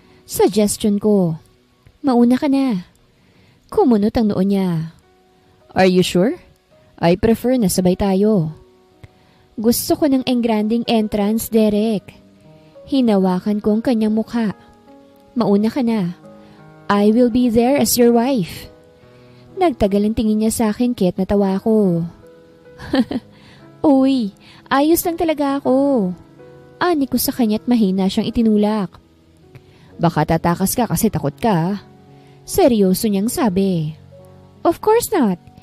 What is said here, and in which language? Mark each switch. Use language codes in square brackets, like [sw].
[tl] Suggestion ko. Mauna ka na. Kumunot ang noo niya. [en] Are you sure? I prefer [tl] na sabay tayo. Gusto ko ng engranding entrance, Derek. Hinawakan ko ang kanyang mukha. Mauna ka na. [en] I will be there as your wife. [tl] Nagtagal ang tingin niya sa akin kaya't natawa ko. Uy, ayos lang talaga ako. Ani ko sa kanya't mahina siyang itinulak. Baka tatakas ka kasi takot ka. Seryoso niyang sabi. [en] Of course not.